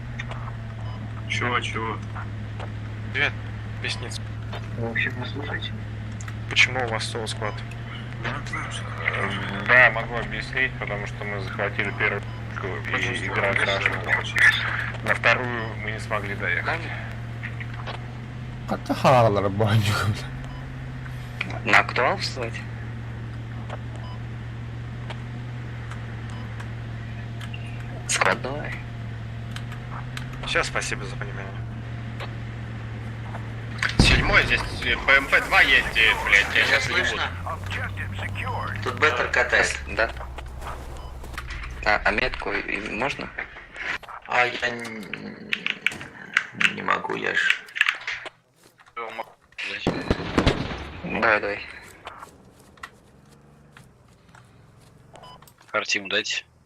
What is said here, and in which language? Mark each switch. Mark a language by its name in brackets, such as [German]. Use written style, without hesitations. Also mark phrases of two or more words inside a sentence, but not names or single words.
[Russian] Чего? Привет, Весниц. Вы вообще меня слушаете? Почему у вас соло склад? Да, могу объяснить, потому что мы захватили первую и играем крашеную. На вторую мы не смогли доехать. Hatta haralara boyunca. На актуал встать? Склад давай. Сейчас, спасибо за понимание. 7-й, здесь БМП-2 ездит, блядь, я сейчас слышно? [English] Objective secured. [Russian] Тут беттер КТС. Да. А метку можно? А я не могу, я ж... Давай. Картину дайте.